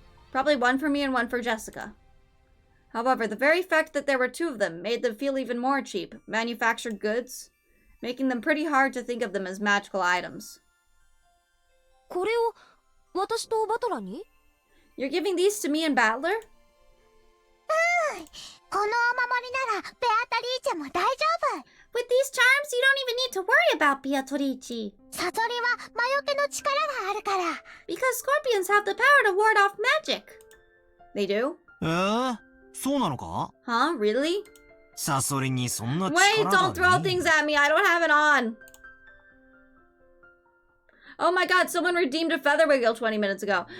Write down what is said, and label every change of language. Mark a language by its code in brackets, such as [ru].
[en] Probably one for me and one for Jessica. However, the very fact that there were two of them made them feel even more cheap, manufactured goods, making them pretty hard to think of them as magical items. [ja] これを私とバトラに? [en] You're giving these to me and Battler? [ja] このお守りならベアトリーチェも大丈夫。 [en] With these charms, you don't even need to worry about Beatrice. [ja] サソリは魔除けの力があるから。 [en] Because scorpions have the power to ward off magic. They do? [ja] そうなのか? [en] Huh? Really? [ja] サソリにそんな力 [en] Wait, [ja] が [en] don't throw [ja] ね [en] things at me. I don't have it on. Oh my god, someone redeemed a feather wiggle 20 minutes ago.